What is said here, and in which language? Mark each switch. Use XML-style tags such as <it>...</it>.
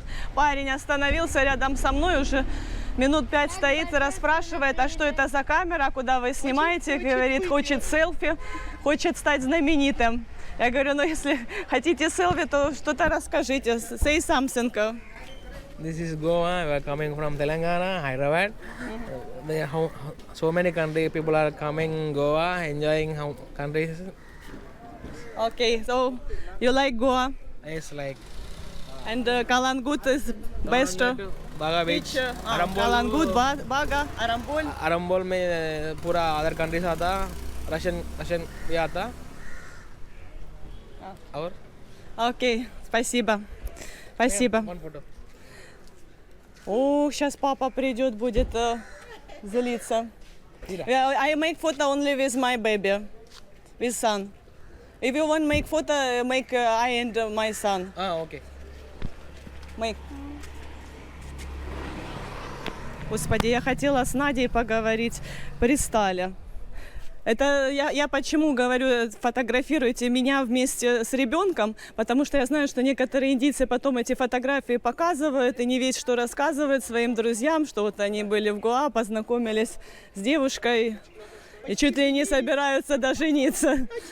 <ru>Вот парень остановился рядом со мной, уже минут 5 стоит и расспрашивает, а что это за камера, куда вы снимаете? Говорит, хочет селфи, хочет стать знаменитым. Я говорю, ну если хотите селфи, то что-то расскажите,</ru> <en>say something. This is Goa. We are coming from Telangana, Hyderabad. There are so many country people are coming Goa, enjoying how countries. Okay, so you like Goa? It's like And Kalangut is best. Baga Beach, Kalangut, Baga, Arambol.</en> <hi>Arambol में पूरा</hi> <en>other countries</en> <hi>आता, Russian भी आता. और</hi> <ru>Окей, спасибо. Спасибо.</ru> <en>one photo.</en> <ru>О, сейчас папа придет, будет злиться.</ru> <en>I make photo only with my baby, with son. If you want make photo, make I and my son. Okay. Make.</en> <ru>Господи, я хотела с Надей поговорить, пристали. Это я почему говорю, фотографируйте меня вместе с ребенком, потому что я знаю, что некоторые индийцы потом эти фотографии показывают и не весь что рассказывают своим друзьям, что вот они были в Гоа, познакомились с девушкой и чуть ли не собираются дожениться.</ru>